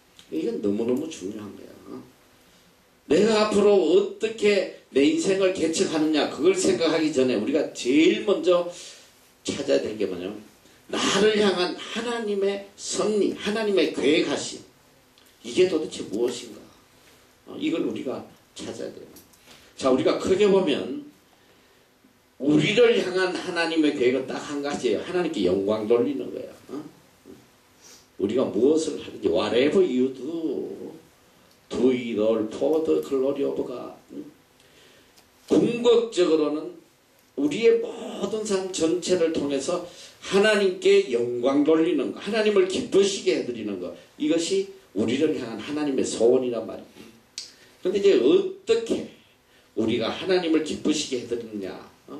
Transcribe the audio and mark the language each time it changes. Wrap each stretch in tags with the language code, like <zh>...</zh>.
<ko>이건 너무너무 중요한 거야. 내가 앞으로 어떻게 내 인생을 개척하느냐 그걸 생각하기 전에 우리가 제일 먼저 찾아야 될 게 뭐냐면 나를 향한 하나님의 섭리, 하나님의 계획하심. 이게 도대체 무엇인가? 이걸 우리가 찾아야 돼요. 자, 우리가 크게 보면 우리를 향한 하나님의 계획은 딱 한 가지예요. 하나님께 영광 돌리는 거야. 우리가 무엇을 하든지</ko> <en>whatever you do it all for the glory of God.</en> <ko>궁극적으로는 우리의 모든 삶 전체를 통해서 하나님께 영광 돌리는 것, 하나님을 기쁘시게 해드리는 것, 이것이 우리를 향한 하나님의 소원이란 말이에요. 그런데 이제 어떻게 우리가 하나님을 기쁘시게 해드리느냐?</ko>